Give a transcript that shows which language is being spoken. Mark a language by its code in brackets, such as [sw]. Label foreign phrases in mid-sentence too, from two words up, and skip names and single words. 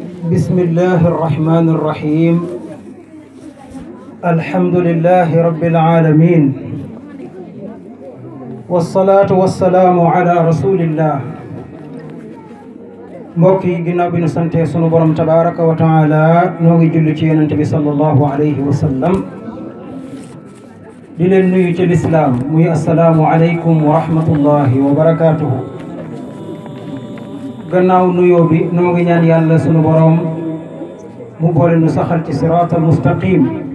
[ar] بسم الله الرحمن الرحيم الحمد لله رب العالمين والصلاة والسلام على رسول الله [wo] mbokki ginnaaw bi nu sante sunu borom [ar] تبارك وتعالى [wo] noo ngi julli ci yonente bi [ar] صلى الله عليه وسلم [wo] di leen nuyu ci lislaam muy [ar] السلام عليكم ورحمة الله وبركاته [wo] gannaaw nuyoo bi noo ngi ñaan yàlla sunu borom mu boole nu saxal ci [ar] الصراط المستقيم